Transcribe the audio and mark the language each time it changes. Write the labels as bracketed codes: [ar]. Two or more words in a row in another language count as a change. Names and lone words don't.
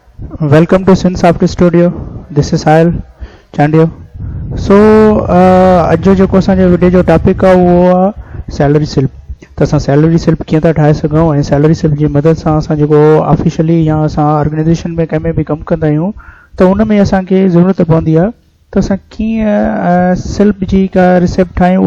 [en] Welcome to Synsoft Studio. This is Sahil Chandio. So, [sd] अॼु जो जेको असांजो वीडियो जो टॉपिक आहे उहो आहे [en] salary slip. [sd] त असां [en] salary slip [sd] कीअं था ठाहे सघूं ऐं [en] salary slip [sd] जी मदद सां असां जेको ऑफिशियली या असां ऑर्गेनाइजेशन में कंहिं में बि कमु कंदा आहियूं त उन में असांखे ज़रूरत पवंदी आहे त असां कीअं स्लिप जी का रिसिप्ट ठाहियूं.